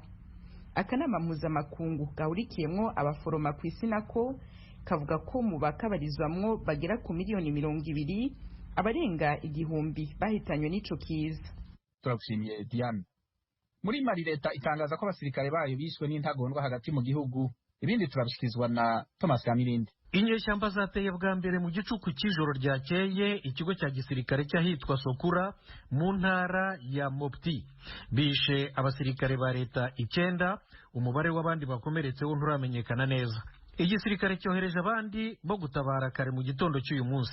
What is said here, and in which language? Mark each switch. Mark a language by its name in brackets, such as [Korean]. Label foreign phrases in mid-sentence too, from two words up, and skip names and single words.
[Rundi] Akanama mpuzamakungu gahurikiyemwo abaforoma ku isi nako kavuga ko mu bakabarizwamwo bagera ku miliyoni 200 abarenga 1000 bahitanywe n'ico kiza. Turagushimiye Diane. [Kinyarwanda] Muri Mali leta itangaza ko abasirikare bayo bishwe n'intagondwa hagati mu gihugu. Ibindi turabishikizwa na Thomas Kamirindi. Inyeshyamba zateye bwa mbere mu gicuku cy'ijoro ryakeye ikigo cya gisirikare cyahitwa Sokura mu ntara ya Mopti. Bishe abasirikare ba leta 9, umubare w'abandi bakomeretseho nturamenyekana neza. Igisirikare cyohereje abandi bo gutabara kare mu gitondo cy'uyu munsi.